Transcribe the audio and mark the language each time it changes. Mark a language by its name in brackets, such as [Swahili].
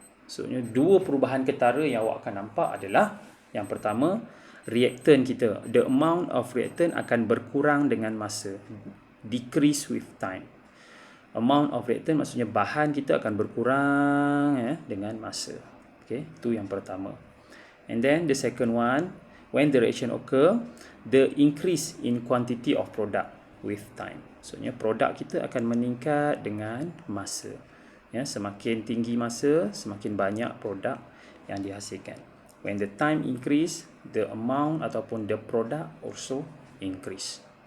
[Malay] So, dua perubahan ketara yang awak akan nampak adalah, yang pertama, reactant kita, [English] the amount of reactant [Malay] akan berkurang dengan masa, [English] decrease with time. [Malay] Amount of reactant maksudnya bahan kita akan berkurang dengan masa. Okay, itu yang pertama. [English] And then the second one, when the reaction occur, the increase in quantity of product with time. [Malay] Maksudnya produk kita akan meningkat dengan masa. Semakin tinggi masa, semakin banyak produk yang dihasilkan. [English] When the time increase, the amount ataupun the product also increase.